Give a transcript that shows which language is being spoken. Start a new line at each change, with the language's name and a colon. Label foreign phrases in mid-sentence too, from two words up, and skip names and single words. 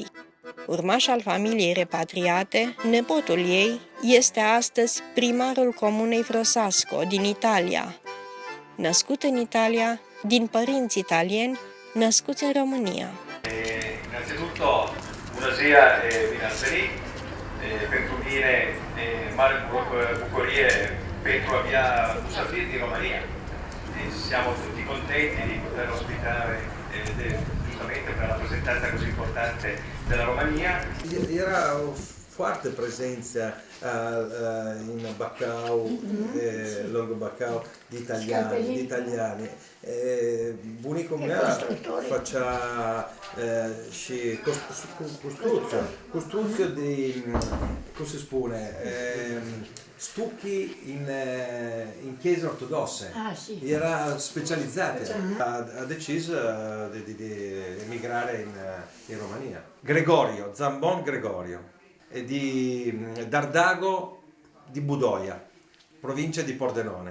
Romanian: Urmaș al familiei repatriate, nepotul ei este astăzi primarul comunei Frosasco din Italia. Născut în Italia, din părinți italieni, născuți în România. Innanzitutto bună ziua e bine ați venit. Pentru mine e mare bucurie pentru
Italian: a mia uscita di Romania. Siamo tutti contenti di poter ospitare giustamente per la rappresentanza così importante della Romania.
Romanian: Era foarte prezența in Bacău, lângă Bacău, de italiani. Bunicul meu facea și construcție de, cum se spune,
Italian: stucchi in chiese ortodosse. Era specializzato. Ha deciso di emigrare in Romania. Gregorio, Zambon Gregorio, è di Dardago di Budoia, provincia di Pordenone.